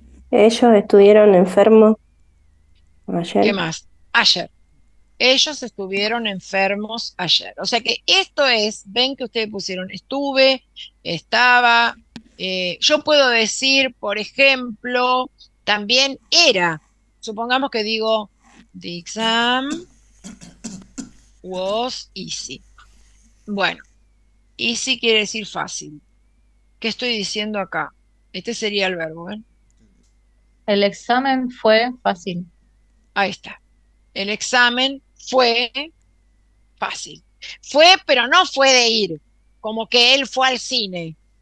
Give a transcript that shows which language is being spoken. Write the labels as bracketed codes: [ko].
[es] Ellos estuvieron enfermos ¿Qué ayer. más? Ayer. Ellos estuvieron enfermos ayer. O sea que esto es, ven que ustedes pusieron estuve, estaba. Yo puedo decir, por ejemplo, también era. Supongamos que digo, [en] the exam was easy. [es] Bueno, easy quiere decir fácil. ¿Qué estoy diciendo acá? Este sería el verbo, ¿ven? El examen fue fácil. Ahí está. El examen fue fácil. Fue, pero no fue de ir, como que él fue al cine.